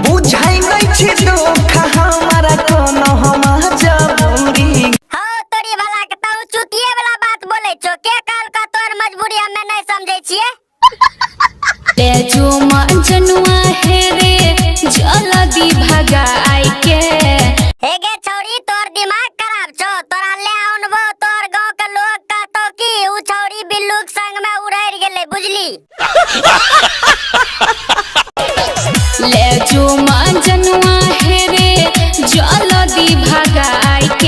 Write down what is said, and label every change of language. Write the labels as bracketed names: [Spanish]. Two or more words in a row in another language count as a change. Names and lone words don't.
[Angika] बुझाई नहीं छै दुख हमारा कोनो हम जरूरी। हो तोरी भला के तू चुतिए वाला बात बोले छो। के काल का तोर मजबूरी हमें नहीं समझे छिए। ले जो जनुआ है रे जल्दी भगाई के। हे गे छौरी, तोर दिमाग खराब छो। तोरा ले आउनबो तोर गांव के लोग कहतो कि उ छौरी बिल्लू के संग में उड़ैर गेलै, बुझली? ले जो जनुआ है रे जल्दी भगाई के।